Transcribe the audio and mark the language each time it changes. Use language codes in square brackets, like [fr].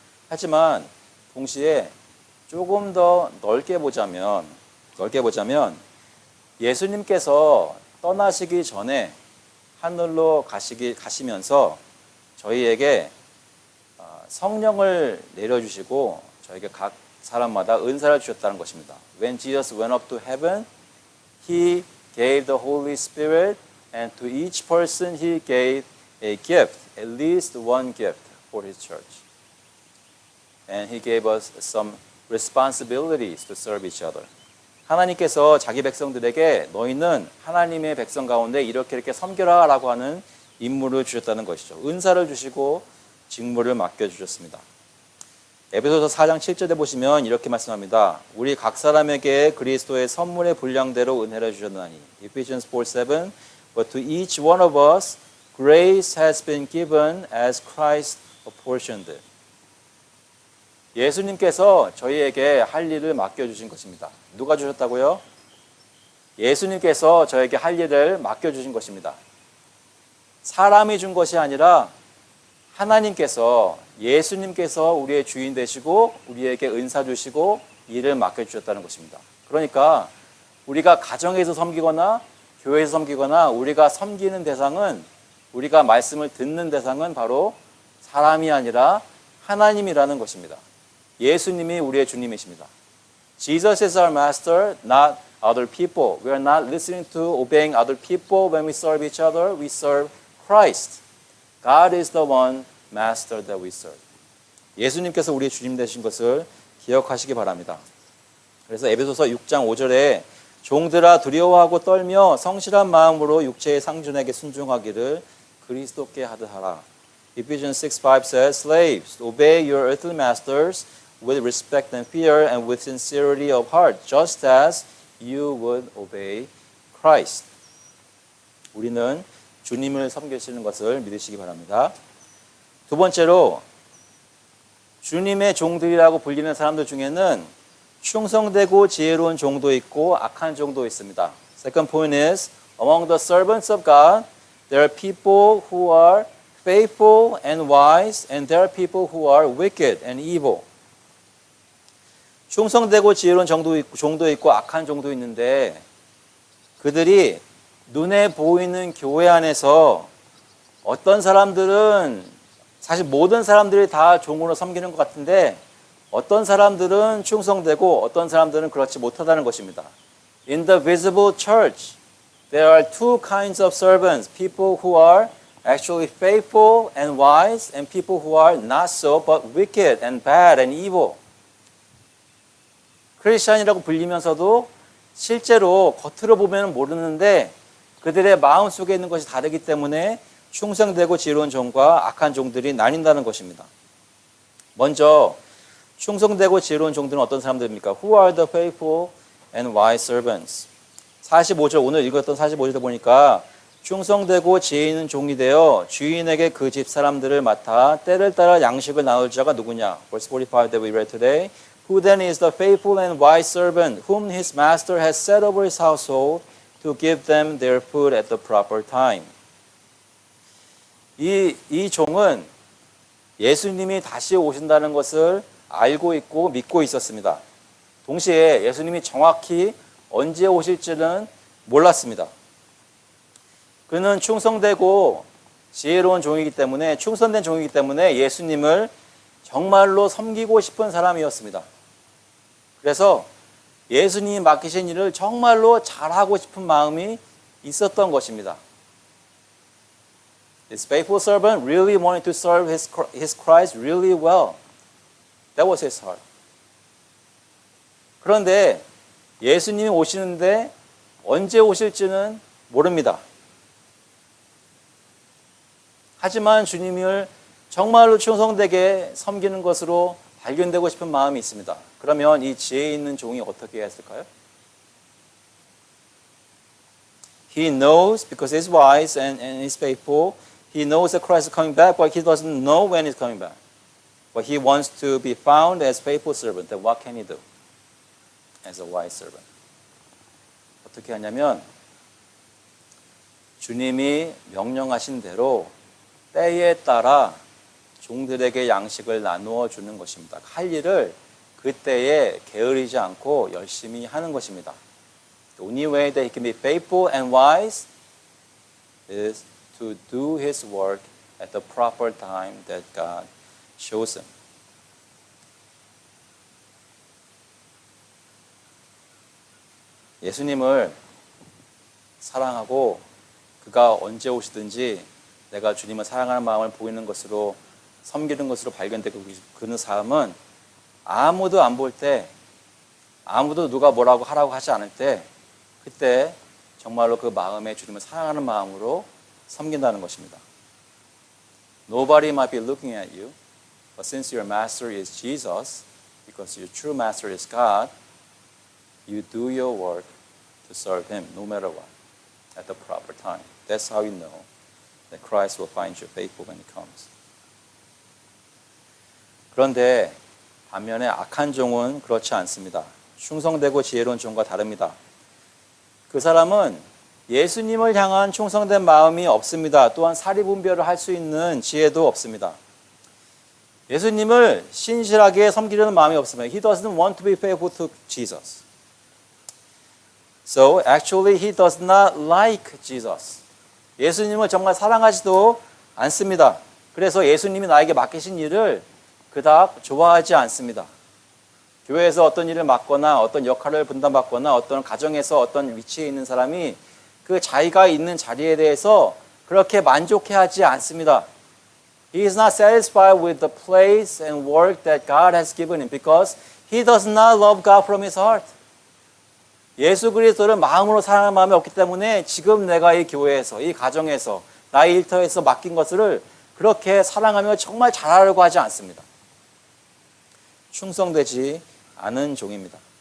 [ko] 하지만 동시에 조금 더 넓게 보자면 예수님께서 떠나시기 전에 하늘로 가시면서 저희에게 성령을 내려주시고 저에게 각 사람마다 은사를 주셨다는 것입니다. [en] When Jesus went up to heaven, He gave the Holy Spirit, and to each person He gave a gift, at least one gift for His church. And He gave us some responsibilities to serve each other. [ko] 하나님께서 자기 백성들에게 너희는 하나님의 백성 가운데 이렇게 섬겨라 라고 하는 임무를 주셨다는 것이죠. 은사를 주시고 직무를 맡겨주셨습니다. 에베소서 4장 7절에 보시면 이렇게 말씀합니다. 우리 각 사람에게 그리스도의 선물의 분량대로 은혜를 주셨나니. [en] Ephesians 4:7 But to each one of us grace has been given as Christ apportioned. [ko] 예수님께서 저희에게 할 일을 맡겨주신 것입니다. 누가 주셨다고요? 예수님께서 저에게 할 일을 맡겨주신 것입니다. 사람이 준 것이 아니라 하나님께서, 예수님께서 우리의 주인 되시고 우리에게 은사 주시고 일을 맡겨주셨다는 것입니다. 그러니까 우리가 가정에서 섬기거나 교회에서 섬기거나 우리가 섬기는 대상은, 우리가 말씀을 듣는 대상은 바로 사람이 아니라 하나님이라는 것입니다. 예수님이 우리의 주님이십니다. [en] Jesus is our master, not other people. We are not listening to obeying other people when we serve each other. We serve Christ. God is the one master that we serve. [ko] 예수님께서 우리의 주님 되신 것을 기억하시기 바랍니다. 그래서 에베소서 6장 5절에 종들아 두려워하고 떨며 성실한 마음으로 육체의 상전에게 순종하기를 그리스도께 하듯 하라. [en] Ephesians 6:5 says, Slaves, obey your earthly masters with respect and fear and with sincerity of heart, just as you would obey Christ. [ko] 우리는 주님을 섬기시는 것을 믿으시기 바랍니다. 두 번째로, 주님의 종들이라고 불리는 사람들 중에는 충성되고 지혜로운 종도 있고 악한 종도 있습니다. [en] Second point is, among the servants of God, there are people who are faithful and wise, and there are people who are wicked and evil. [ko] 충성되고 지혜로운 종도 있고 악한 종도 있는데 그들이 눈에 보이는 교회 안에서 어떤 사람들은, 사실 모든 사람들이 다 종으로 섬기는 것 같은데 어떤 사람들은 충성되고 어떤 사람들은 그렇지 못하다는 것입니다. [en] In the visible church, there are two kinds of servants, people who are actually faithful and wise, and people who are not so, but wicked and bad and evil. [ko] 크리스찬이라고 불리면서도 실제로 겉으로 보면 모르는데 그들의 마음 속에 있는 것이 다르기 때문에 충성되고 지혜로운 종과 악한 종들이 나뉜다는 것입니다. 먼저 충성되고 지혜로운 종들은 어떤 사람들입니까? [en] Who are the faithful and wise servants? [ko] 45절, 오늘 읽었던 45절에 보니까 충성되고 지혜 있는 종이 되어 주인에게 그 집 사람들을 맡아 때를 따라 양식을 나눌 자가 누구냐? [en] Verse 45 that we read today. Who then is the faithful and wise servant whom his master has set over his household to give them their food at the proper time? [ko] 이 종은 예수님이 다시 오신다는 것을 알고 있고 믿고 있었습니다. 동시에 예수님이 정확히 언제 오실지는 몰랐습니다. 그는 충성되고 지혜로운 종이기 때문에, 충성된 종이기 때문에 예수님을 정말로 섬기고 싶은 사람이었습니다. 그래서 예수님이 맡기신 일을 정말로 잘하고 싶은 마음이 있었던 것입니다. [en] This faithful servant really wanted to serve his Christ really well. That was his heart. [ko] 그런데 예수님이 오시는데 언제 오실지는 모릅니다. 하지만 주님을 정말로 충성되게 섬기는 것으로 발견되고 싶은 마음이 있습니다. 그러면 이 지혜 있는 종이 어떻게 해야 했을까요? [en] He knows, because he's wise and he's faithful, he knows that Christ is coming back, but he doesn't know when he's coming back. But he wants to be found as faithful servant. Then what can he do as a wise servant? [ko] 어떻게 하냐면 주님이 명령하신 대로 때에 따라 종들에게 양식을 나누어 주는 것입니다. 할 일을 그때에 게으르지 않고 열심히 하는 것입니다. [en] The only way that he can be faithful and wise is to do his work at the proper time that God shows him. [ko] 예수님을 사랑하고 그가 언제 오시든지 내가 주님을 사랑하는 마음을 보이는 것으로, 섬기는 것으로 발견되고 그는 삶은 아무도 안 볼 때, 아무도 누가 뭐라고 하라고 하지 않을 때, 그때 정말로 그 마음에 주님을 사랑하는 마음으로 섬긴다는 것입니다. [en] Nobody might be looking at you, but since your master is Jesus, because your true master is God, you do your work to serve him no matter what, at the proper time. That's how you know that Christ will find you faithful when he comes. [ko] 그런데 반면에 악한 종은 그렇지 않습니다. 충성되고 지혜로운 종과 다릅니다. 그 사람은 예수님을 향한 충성된 마음이 없습니다. 또한 사리분별을 할 수 있는 지혜도 없습니다. 예수님을 신실하게 섬기려는 마음이 없습니다. [en] He doesn't want to be faithful to Jesus. So actually he does not like Jesus. [ko] 예수님을 정말 사랑하지도 않습니다. 그래서 예수님이 나에게 맡기신 일을 그닥 좋아하지 않습니다. 교회에서 어떤 일을 맡거나 어떤 역할을 분담받거나 어떤 가정에서 어떤 위치에 있는 사람이 그 자기가 있는 자리에 대해서 그렇게 만족해하지 않습니다. [en] He is not satisfied with the place and work that God has given him because he does not love God from his heart. [ko] 예수 그리스도를 마음으로 사랑하는 마음이 없기 때문에 지금 내가 이 교회에서, 이 가정에서, 나의 일터에서 맡긴 것을 그렇게 사랑하며 정말 잘하려고 하지 않습니다. 충성되지 않은 종입니다.